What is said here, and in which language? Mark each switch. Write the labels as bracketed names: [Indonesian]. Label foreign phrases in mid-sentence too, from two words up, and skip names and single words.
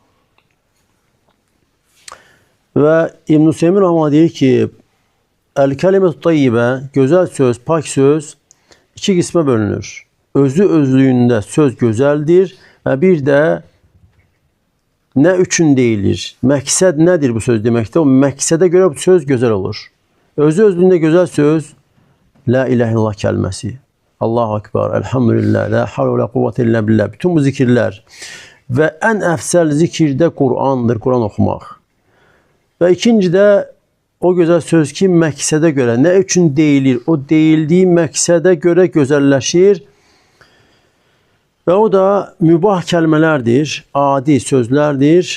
[Azerbaijani] Və İbn-i Hüseymin Rahman deyir ki, [Arabic] الكلمة الطيبة, [Azerbaijani] gözəl söz, pak söz iki qismə bölünür. Özü özlüyündə söz gözəldir və bir də nə üçün deyilir? Məqsəd nədir bu söz deməkdə? O məqsədə görə bu söz gözəl olur. Özü özlüyündə gözəl söz, [Arabic] لا إله إلا الله [Azerbaijani] kəlməsi. [Arabic] الله أكبر، الحمد لله، لا حول ولا قوة إلا بالله. [Azerbaijani] Bütün bu zikirlər və ən əfsəl zikirdə Qur'andır, Qur'an oxumaq. Və ikincidə o gözəl söz ki, məqsədə görə, nə üçün deyilir? O deyildiyi məqsədə görə gözəlləşir və o da mübah kəlmələrdir, adi sözlərdir.